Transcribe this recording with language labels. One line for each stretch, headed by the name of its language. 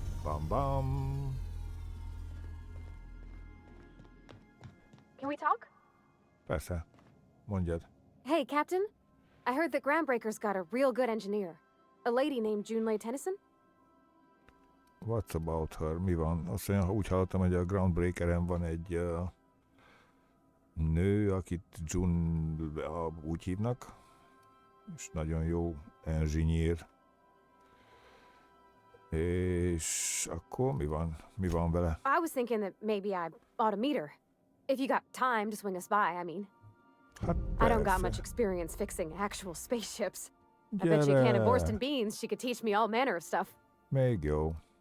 English: Bam bam. Can we talk?
Hungarian: Persze. Mondjad.
English: Hey, Captain. I heard that Groundbreaker's got a real good engineer. A lady named Junlei Tennyson? What's about her?
Hungarian: Mi van? Azt mondja, úgy hallottam, hogy a Groundbreakeren van egy nő, akit úgy hívnak, és nagyon jó engineer. És akkor mi van? Mi van vele?
English: I was thinking that maybe I ought to meet her. If you got time to swing us by, I mean.
Hungarian: Hát
English: I don't got
Hungarian: persze.
English: much experience fixing actual spaceships. I bet you a can of Borston beans she could teach me all manner of stuff.
Hungarian: Még jó.